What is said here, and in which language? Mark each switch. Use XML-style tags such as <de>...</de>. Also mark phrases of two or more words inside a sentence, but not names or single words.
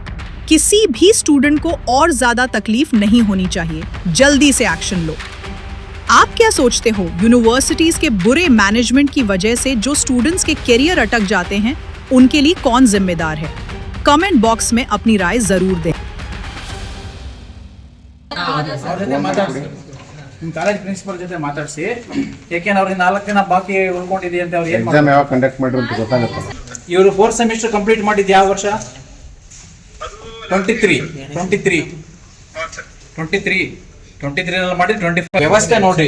<hi>किसी भी स्टूडेंट को और ज्यादा तकलीफ नहीं होनी चाहिए, जल्दी से एक्शन लो। आप क्या सोचते हो, यूनिवर्सिटीज के बुरे मैनेजमेंट की वजह से जो स्टूडेंट्स के करियर अटक जाते हैं, उनके लिए कौन जिम्मेदार है?</hi> <en>comment box</en> <hi>में अपनी राय जरूर दें।</hi> <en>college principal</en> <kn>ಜೊತೆ ಮಾತಾಡಿಸಿ, ಏಕೆಂದ್ರೆ ಅವ್ರಿಗೆ 4 ದಿನ ಬಾಕಿ ಉಳ್ಕೊಂಡಿದೆ ಅಂತ ಅವ್ರು ಎಕ್ಸಾಮ್ ಯಾವಾಗ ಕಂಡಕ್ಟ್ ಮಾಡಿದ್ರು ಅಂತ ಗೊತ್ತಾಗುತ್ತೆ. ಇವರು</kn> <en>4th semester complete</en> <kn>ಮಾಡಿದ್ದು ಯಾವ ವರ್ಷ? 23 ನಲ್ಲಿ ಮಾಡಿ 25 ವ್ಯವಸ್ಥೆ ನೋಡ್ರಿ.</kn>